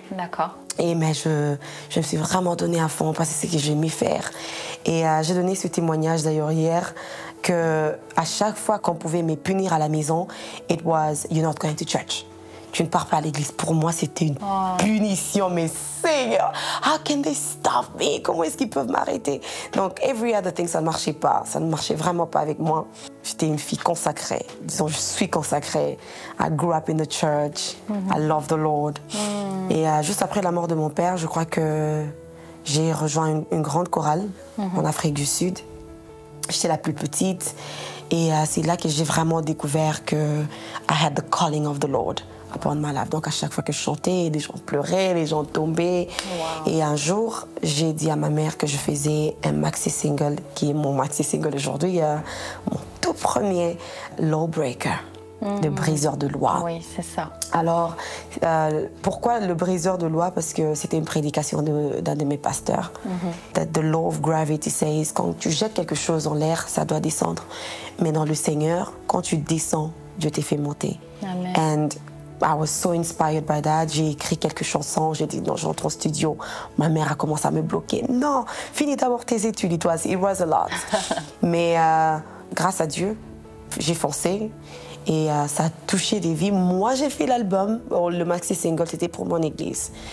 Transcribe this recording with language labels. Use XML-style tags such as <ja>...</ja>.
<fr>D'accord. Mais je me suis vraiment donnée à fond parce que c'est ce que j'aimais faire. Et j'ai donné ce témoignage d'ailleurs hier qu'à chaque fois qu'on pouvait me punir à la maison,</fr> <en>it was you're not going to church.</en> <fr>Tu ne pars pas à l'église. Pour moi, c'était une punition. Mais Seigneur,</fr> <en>how can they stop me?</en> <fr>Comment est-ce qu'ils peuvent m'arrêter? Donc,</fr> <en>every other thing,</en> <fr>ça ne marchait pas. Ça ne marchait vraiment pas avec moi. J'étais une fille consacrée. Disons, je suis consacrée.</fr> <en>I grew up in the church. I love the Lord.</en> <fr>Et juste après la mort de mon père, je crois que j'ai rejoint une grande chorale en Afrique du Sud. J'étais la plus petite. Et c'est là que j'ai vraiment découvert que</fr> <en>I had the calling of the Lord upon my life.</en> <fr>Donc à chaque fois que je chantais, les gens pleuraient, les gens tombaient. Wow. Et un jour, j'ai dit à ma mère que je faisais un maxi-single, qui est mon maxi-single aujourd'hui, mon tout premier Lawbreaker, le briseur de loi. Oui, c'est ça. Alors, pourquoi le briseur de loi? Parce que c'était une prédication d'un de mes pasteurs.</fr> <en>That the law of gravity says,</en> <fr>quand tu jettes quelque chose en l'air, ça doit descendre. Mais dans le Seigneur, quand tu descends, Dieu te fait monter. Amen.</fr> <en>And I was so inspired by that.</en> <fr>J'ai écrit quelques chansons. J'ai dit non, j'entre au studio. Ma mère a commencé à me bloquer. Non, finis d'abord tes études.</fr> <en>It was a lot.</en> <fr>Mais grâce à Dieu, j'ai foncé. Et ça a touché des vies. Moi, j'ai fait l'album. Le maxi-single, c'était pour mon église.</fr>